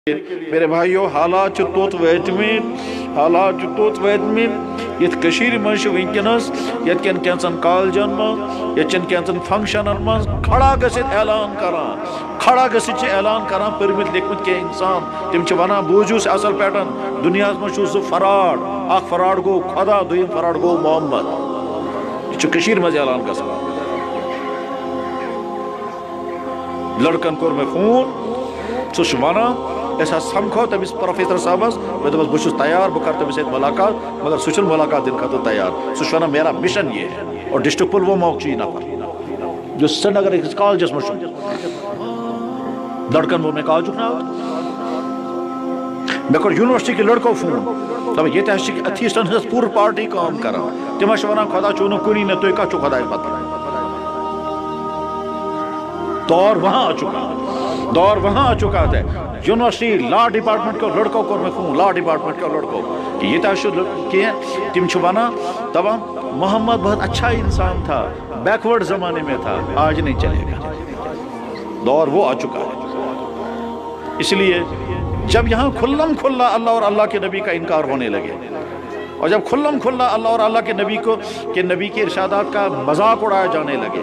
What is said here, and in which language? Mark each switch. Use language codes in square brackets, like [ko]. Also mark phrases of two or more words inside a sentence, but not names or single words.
[ks] میرے بھائیو حالات توت ویتمت یت کشیر مز ونکس یت کن کینچن کالجن مز یت کینچن فنکشنن مز کھڑا گژھت اعلان کران پرمت لیکمت کی انسان تم ونان بوجوس اصل پیٹن دنیا مز زٕ فراڈ اخ فراڈ گو خدا دویم فراڈ گو محمد یہ کشیر مز اعلان گژھان لڑکن کور میں فون سہ ونان سمکھو تمس پروفیسر صاحبس میں دپس بہت تیار بہ کر تمس سۭتۍ ملاقات مگر سہ ملاقات دن خاطر تیار سہ ونان [ur] میرا مشن یہ ہے [ks] اور ڈسٹرکٹ پلوامہ یہ نفر جو سری نگر أکِس کالجس مز لڑکن وون مے کالجک ناو مے کوٚر [ur] یونیورسٹی کے لڑکو [ks] فون دپ یہ ایتھیسٹن ہز پور پارٹی کام کران تم ونان خدا چھو نہ کُنی نہ تُہۍ کتھ چھو خدایس پتہ [ur] دور وہاں آ چکا ہے یونیورسٹی لا ڈپارٹمنٹ کے لڑکوں کو میں فون لا ڈپارٹمنٹ کے لڑکوں کہ یہ [ks] تم ونان دپان [ur] محمد بہت اچھا انسان تھا بیکورڈ زمانے میں تھا آج نہیں چلے گا دور وہ آ چکا ہے اس لیے جب یہاں کھلم کھلا اللہ اور اللہ کے نبی کا انکار ہونے لگے اور جب کھلم کھلا اللہ اور اللہ کے نبی کے ارشادات کا مذاق اڑایا جانے